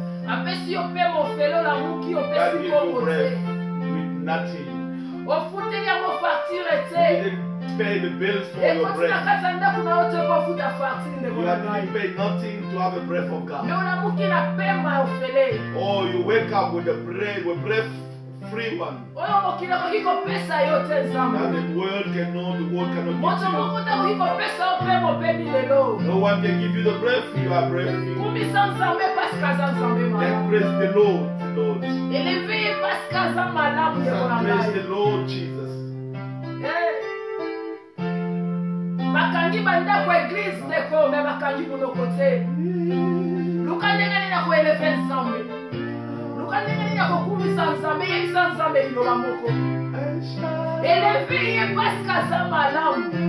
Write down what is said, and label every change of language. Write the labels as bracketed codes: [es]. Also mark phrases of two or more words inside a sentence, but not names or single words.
[ln] apesi yo pe mofelo la muki [en] God [ln] opesi [en] give you [ln] bongo [en] breath [ln] te [en] with nothing. [ln] ofuteli yango facture [en] You [ln] te [en] didn't pay the bills for your [ln] ekoti na [en] breath. [ln] kati ya ndako na yo te kofuta facture ndeko [en] You [ln] na [en] didn't [ln] ngai [en] pay nothing to have a breath of me God. [ln] olamuki na pema ofele [en] Oh, you wake up with a breath free one. [ln] oyo mokili akoki kopesa yo te [en] That [ln] nzambe [en] the world cannot [ln] moto [en] give [ln] moko [en] you. [ln] te akoki kopesa yo mpe mopemi lelo [en] No one can give you the breath. You are breathing. [ln] kumisa nzambe paske aza nzambe [en] Then [ln] malamu [en] praise the Lord, Lord. [ln] eleve ye paske aza malamu ndeko na [en] Praise [ln] ngai [en] the Lord Jesus. [ln] bakangi bandako eglise ndeko me bakangi monoko te luka ndenge nini ya koeleve nzambe luka ndenge nini ya kokumisa nzambe yebisa nzambe liloba moko eleve ye paske aza malamu